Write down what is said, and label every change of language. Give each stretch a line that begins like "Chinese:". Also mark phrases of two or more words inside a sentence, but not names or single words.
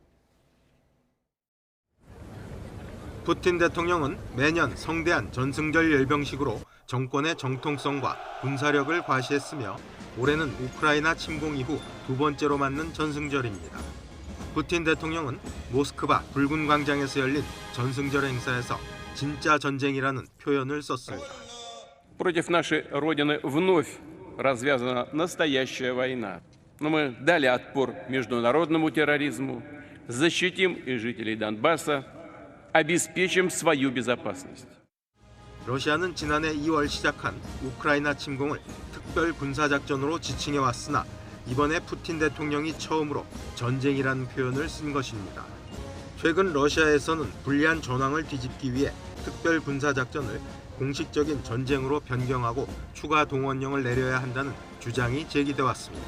Korean: 푸틴 대통령은 매년 성대한 전승절 열병식으로 정권의 정통성과 군사력을 과시했으며 올해는 우크라이나 침공 이후 2번째로 맞는 전승절입니다. 푸틴 대통령은 모스크바 붉은 광장에서 열린 전승절 행사에서 진짜 전쟁이라는 표현을 썼습니다.
Russian: Против нашей Родины вновь развязана настоящая война. Но мы дали отпор международному терроризму, защитим и жителей Донбасса, обеспечим свою безопасность.
Korean: 러시아는 지난해 2월 시작한 우크라이나 침공을 특별 군사작전으로 지칭해왔으나 이번에 푸틴 대통령이 처음으로 전쟁이라는 표현을 쓴 것입니다. 최근 러시아에서는 불리한 전황을 뒤집기 위해 특별 군사작전을 공식적인 전쟁으로 변경하고 추가 동원령을 내려야 한다는 주장이 제기돼 왔습니다.